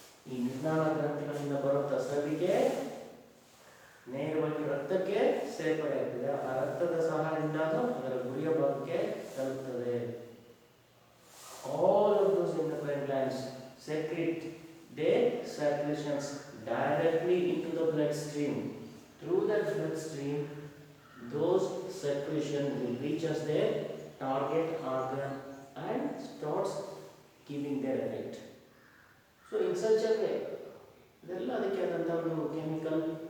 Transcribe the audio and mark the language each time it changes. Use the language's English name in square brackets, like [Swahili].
[Kannada] ಈ ನಿರ್ನಾಳ ಗ್ರಂಥಿಗಳಿಂದ ಬರುವಂಥ ಸ್ರವಿಕೆ ನೇರವಾಗಿ ರಕ್ತಕ್ಕೆ ಸೇರ್ಪಡೆ ಆಗ್ತದೆ. ಆ ರಕ್ತದ ಸಹಾಯದಿಂದ ಅದರ ಗುರಿಯ ಭಾಗಕ್ಕೆ ತಲುಪುತ್ತದೆ. [English] All of those endocrine glands secrete their secretions directly into the bloodstream. Through that bloodstream, those secretions will reach us their target organ and starts giving their effect. So in such a way, [Kannada] ಇದೆಲ್ಲ ಅದಕ್ಕೆ ಆದಂಥ ಒಂದು chemical